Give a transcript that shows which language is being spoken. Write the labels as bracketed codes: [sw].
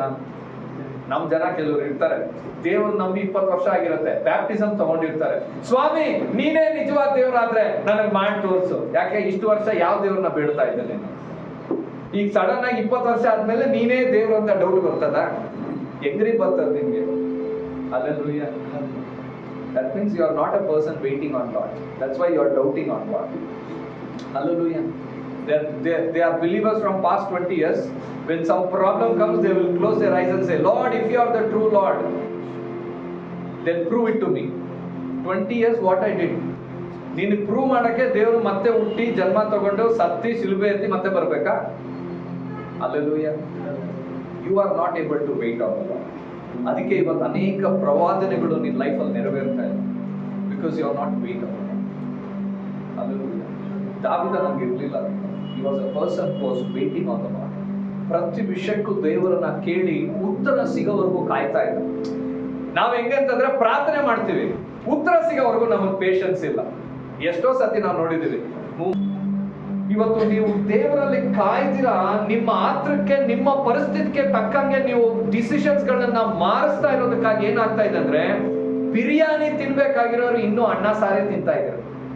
[kn] ನಾನು ನಮ್ ಜನ ಕೆಲವರು ಇರ್ತಾರೆ, ದೇವ್ರು ನಂಬಿ 20 ವರ್ಷ ಆಗಿರುತ್ತೆ, ಬ್ಯಾಪ್ಟಿಸಮ್ ತಗೊಂಡಿರ್ತಾರೆ. ಸ್ವಾಮಿ ನೀನೇ ನಿಜವಾದ ದೇವ್ರಾದ್ರೆ ನನಗ್ ಮಾಡಿ ತೋರ್ಸು. ಯಾಕೆ ಇಷ್ಟು ವರ್ಷ ಯಾವ ದೇವ್ರನ್ನ ಬೇಡ್ತಾ ಇದ್ದೇನೆ? ಈಗ ಸಡನ್ ಆಗಿ 20 ವರ್ಷ ಆದ್ಮೇಲೆ ನೀನೇ ದೇವ್ರು ಅಂತ ಡೌಟ್ ಬರ್ತದ? ಹೆಂಗ್ರಿ ಬರ್ತದ ನಿಮ್ಗೆ? [en] Hallelujah. That means you are not a person waiting on God. That's why you are doubting on God. Hallelujah. They are believers from past 20 years. When some problem comes, they will close their eyes and say, Lord, if you are the true Lord, then prove it to me. 20 years what I did. [kn] ನೀನು prove ಮಾಡಕ್ಕೆ ದೇವರು ಮತ್ತೆ ಹುಟ್ಟಿ ಜನ್ಮ ತಗೊಂಡು ಸತ್ತಿ ಶಿಲುಬೆ ಎತ್ತಿ ಮತ್ತೆ ಬರ್ಬೇಕಾ? [en] Hallelujah. You are not able to wait on God. [kn] ಅದಕ್ಕೆ ಇವತ್ತು ಅನೇಕ ಪ್ರವಾದನೆಗಳು ನಿನ್ನ ಲೈಫಲ್ಲಿ ನೆರವೇರ್ತಾ ಇದೆ. [en] Because you are not wait on God. Hallelujah. [kn] ದಾವೀದ ನಮ್ಗೆ ಇರಲಿಲ್ಲ. [en] He was a person who was waiting on the Lord. [kn] ಪ್ರತಿ ವಿಷಯಕ್ಕೂ ದೇವರನ್ನ ಕೇಳಿ ಉತ್ತರ ಸಿಗೋವರೆಗೂ ಕಾಯ್ತಾ ಇದ್ದ. ನಾವ್ ಹೆಂಗಂತಂದ್ರೆ ಪ್ರಾರ್ಥನೆ ಮಾಡ್ತೀವಿ, ಉತ್ತರ ಸಿಗೋವರೆಗೂ ನಮಗೆ ಪೇಷನ್ಸ್ ಇಲ್ಲ. ಎಷ್ಟೋ ಸತಿ ನಾವು ನೋಡಿದೀವಿ. ಇವತ್ತು ನೀವು ದೇವರಲ್ಲಿ ಕಾಯ್ದಿರಾ, ನಿಮ್ಮ ಆತ್ರಕ್ಕೆ ನಿಮ್ಮ ಪರಿಸ್ಥಿತಿಗೆ ತಕ್ಕಂಗೆ ನೀವು ಡಿಸಿಷನ್ಸ್ ಗಳನ್ನ ಮಾರಿಸ್ತಾ ಇರೋದಕ್ಕಾಗಿ ಏನಾಗ್ತಾ ಇದೆ ಅಂದ್ರೆ, ಬಿರಿಯಾನಿ ತಿನ್ಬೇಕಾಗಿರೋರು ಇನ್ನೂ ಅನ್ನ ಸಾರೇ ತಿಂತಾ ಇದ್ದಾರೆ.